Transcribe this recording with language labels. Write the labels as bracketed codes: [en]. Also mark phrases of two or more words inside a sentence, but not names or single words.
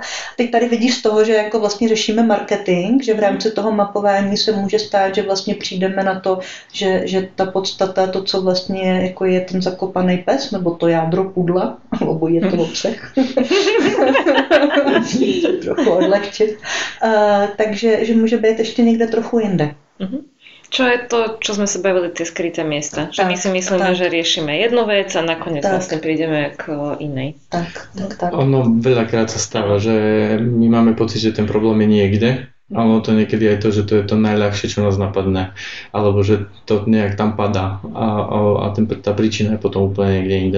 [cs] Teď tady vidíš z toho, že jako vlastně řešíme marketing, že v rámci toho mapování se může stát, že vlastně přijdeme na to, že ta podstata, to, co vlastně jako je ten zakopaný pes, nebo to jádro pudla, obojí je to obsah. Trochu odlehčit. Takže že může být ještě někde trochu jinde. [sk] Čo je to, čo sme sa bavili, tie skryté miesta? Že my si myslíme, že riešime jednu vec a nakoniec vlastne prídeme k inej. Tak. Ono veľakrát sa stáva, že my máme pocit, že ten problém je niekde, ale ono to niekedy aj to, že to je to najľahšie, čo nás napadne, alebo že to nejak tam padá a tá príčina je potom úplne niekde inde.